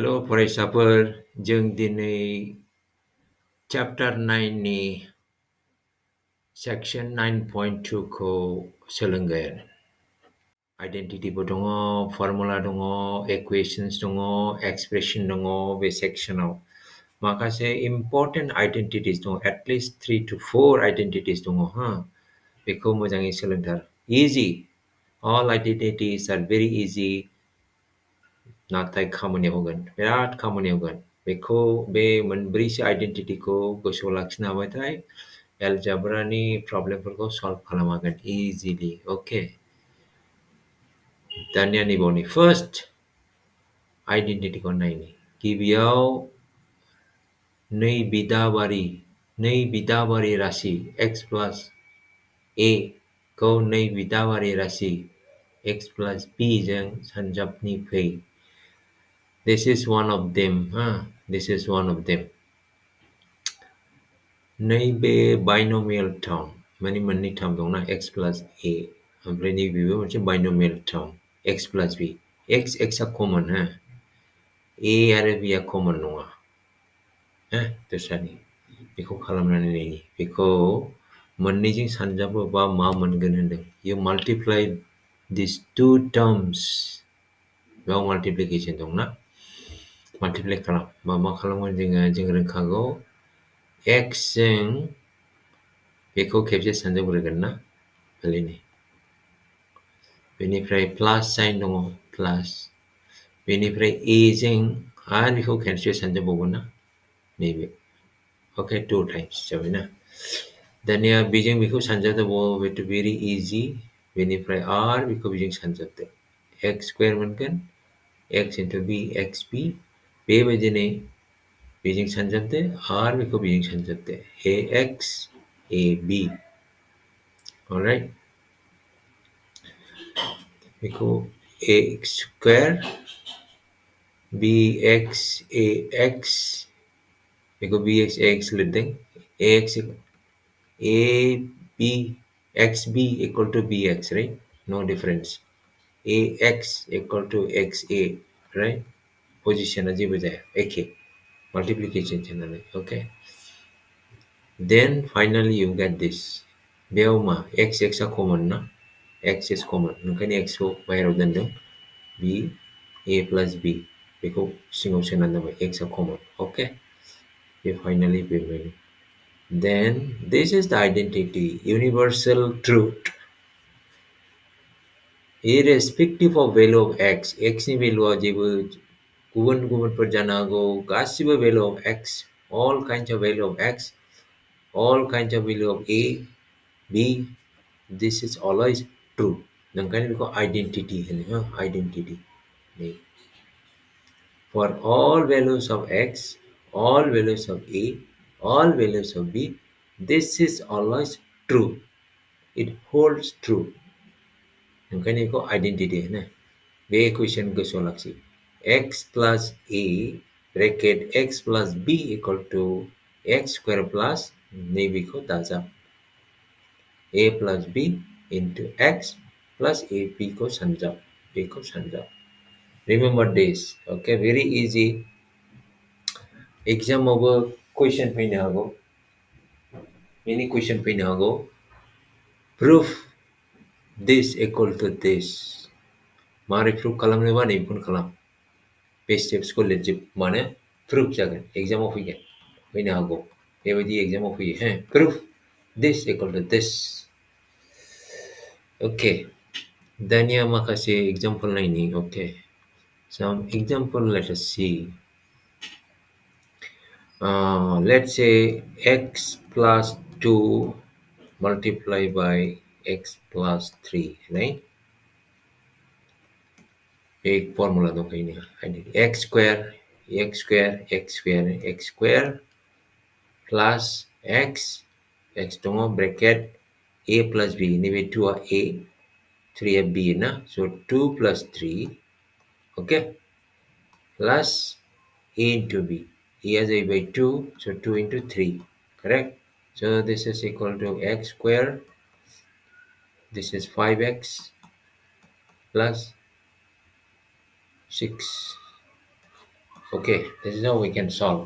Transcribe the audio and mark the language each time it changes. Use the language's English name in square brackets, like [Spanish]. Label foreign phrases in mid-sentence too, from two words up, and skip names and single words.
[Bodo] फरायसाफोर जों दिनै चैप्टर 9 नि सेक्शन 9.2 खौ सोलोंगोन। आइडेन्टिटिबो दङ, फर्मुला दङ, इक्वेशन्स दङ, एक्सप्रेशन दङ बे सेक्शनाव। माखासे इम्पर्टेन्ट आइडेन्टिटिस दङ, एटलिस्ट 3 to 4 आइडेन्टिटिस दङ हा। बेखौ मोजाङै सोलोंथार। इजि, [English] all identities are very easy, [Bodo] नाथाय खामानियाव होगोन, बिराद खामानियाव होगोन। बेखौ बे मोनब्रैसो आइडेन्टिटिखौ गोसोआव लाखिनो हाबाथाय एलजेब्रानि प्रब्लेमफोरखौ सल्भ खालामनो हागोन इजिलि। ओके, दानिया नैबावनि फार्स्ट आइडेन्टिटिखौ नायनि। गिबियाव नै बिदाबारि राशि [English] x plus a [Bodo] खौ नै बिदाबारि राशि [English] x plus b [Bodo] जों सानजाबनि फै। [English] This is one of them, this is one of them. [Bodo] नैबे [English] binomial term, [Bodo] माने मोननै टार्म दंना [English] x plus a, [Bodo] ओमफ्राय नैबेबो मोनसे बाइनोमियेल टार्म [English] x plus b. [Bodo] x आ कमन, a आरो b आ कमन नङा, दस्रानि। बेखौ खालामनानै नायनि। बेखौ मोननैजों सानजाबोबा मा मोनगोन होनदों। [English] You multiply these two terms. [Bodo] बेयाव माल्टिप्लिकेशन दंना, माल्टिप्लाइ खालाम। मा खालामगोन जों रोंखागौ, x जों बेखौ खेबसे सानजाबग्रोगोन ना, ओरैनो। बेनिफ्राय [English] plus sign [Bodo] दङ, प्लास। बेनिफ्राय a जों आरो बेखौ खेबसे सानजाबबावगोन ना, नैबे। ओके, 2 times जाबाय ना। दानिया बेजों बेखौ सानजाबबावो, बेथ' भेरि इजि। बेनिफ्राय आरो बेखौ बेजों सानजाबदो, [English] x square [Bodo] मोनगोन, [English] x into b, [Bodo] xb। बेबायदिनो बेजों सानजाबदो आरो बेखौ बेजों सानजाबदो, ax ab। [English] अलराइट, बेखौ ax स्क्वायर bx ax, बेखौ bx ax लिरदों, ax ab xb equal to bx, right? No difference. ax equal to xa, right? [Bodo] पोजिशना जेबो जाया, एखे मल्टिप्लिकेशन नालाय। [English] ओके, then finally you get this. [Bodo] बेयाव मा x आ कमन ना, [English] x is common, [Bodo] ओंखायनो x खौ बाहेरायाव दोनदों, b [English] a plus b [Bodo] बेखौ सिङाव सोनानै दोनबाय, x आ कमन। ओके, बे फाइनाली फैबाय। [English] Then this is the identity, universal truth. Irrespective of value of x, [Bodo] x नि भेलुआ जेबो गुबुन-गुबुनफोर जानो हागौ, गासिबो [English] value of x, all kinds of value of x, all kinds of value of a, b, this is always true. [Bodo] ओंखायनो बेखौ आइडेन्टिटी होनो, आइडेन्टिटी। [English] For all values of x, all values of a, all values of b, this is always true. It holds true. [Bodo] ओंखायनो बेखौ आइडेन्टिटी होनो। बे इक्वेशन गोसोआव लाखि, [English] x plus a bracket x plus b equal to x square plus [Bodo] नैबेखौ दाजाब [English] a plus b into x plus a b [Bodo] को सानजाब, बेखौ सानजाब। [English] Remember this, okay, very easy. [Bodo] एग्जामावबो क्वेश्चन फैनो हागौ, [English] any question [Bodo] फैनो हागौ। Proof this equal to this. मारै प्रुफ खालामनोबा नैबेखौनो खालाम, बे स्टेप्सखौ लिरजोबबानो प्रुफ जागोन, एग्जामाव फैनो हागौ, बेबायदि एग्जामाव फैयो। [English] proof this equal to this. [Bodo] ओके, दानिया माखासे एग्जाम्पल नायनि। [English] ओके, some example let us see. Let's say x plus 2 multiplied by x plus 3, right? [Bodo] एक फॉर्मूला दंखायो, [English] x square plus x [Bodo] दङ ब्रेकेट [English] a plus b, [Bodo] नैबे 2 आ a 3 आ b ना, [English] so 2 plus 3, okay, plus a into b, a is by 2, so 2 into 3, correct? So this is equal to x square, this is 5x plus 6, Okay, this is how we can solve.